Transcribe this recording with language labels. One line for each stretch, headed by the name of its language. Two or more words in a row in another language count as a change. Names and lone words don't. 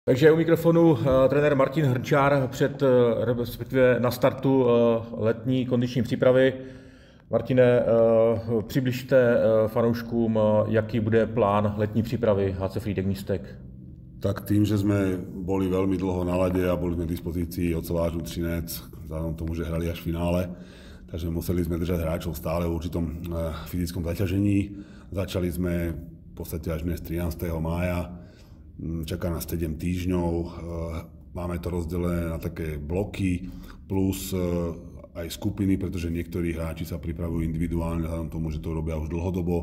Czech: Takže u mikrofonu trenér Martin Hrnčár respektive na startu letní kondiční přípravy. Martine, přibližte fanouškům, jaký bude plán letní přípravy HC Frýdek Místek.
Slovak: Tak tým, že sme boli veľmi dlho na lade a boli sme v dispozícii ocelářů Třinec, vzhľadom tomu, že hrali až v finále, takže museli sme držať hráčov stále v určitom fyzickom zaťažení. Začali sme v podstate až dnes 13. mája. Čaká nás 7 týždňov, máme to rozdelené na také bloky, plus aj skupiny, pretože niektorí hráči sa pripravujú individuálne, vzhľadom tomu, že to robia už dlhodobo.